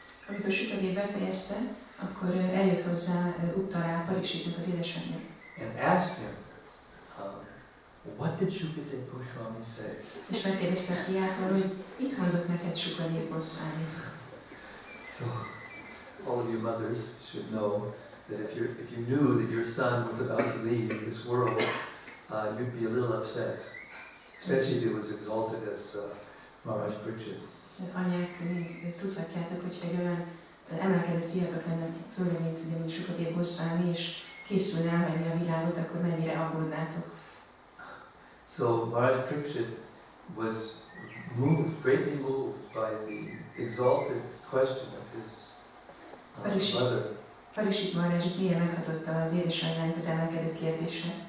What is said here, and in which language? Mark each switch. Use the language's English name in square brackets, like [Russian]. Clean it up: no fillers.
[Hungarian] Amikor Shukadeva befejezte, akkor eljött hozzá Uttara, Pariksitnak az édesanyja. [English] And asked him, what did Shukadeva Goswami say? [Hungarian] És megkérdezte a fiától, hogy mit mondott neked Shukadeva Goswami. [English] So, all of you mothers should know that if you knew that your son was about to leave this world, you'd be a little upset, especially if it was exalted as Maharaj Parikshit. [Hungarian] Anyák, mind tudhatjátok, hogy egy olyan emelkedett fiatal lenne, főleg mint Shukadeva Goswami, és készülne elhagyni a világot, akkor mennyire aggódnátok. [English] So Maharaj Parikshit was moved, greatly moved by the exalted question of his mother. [Hungarian] Parikshit Maharajit mélyen meghatotta az édesanyjának az emelkedett kérdése.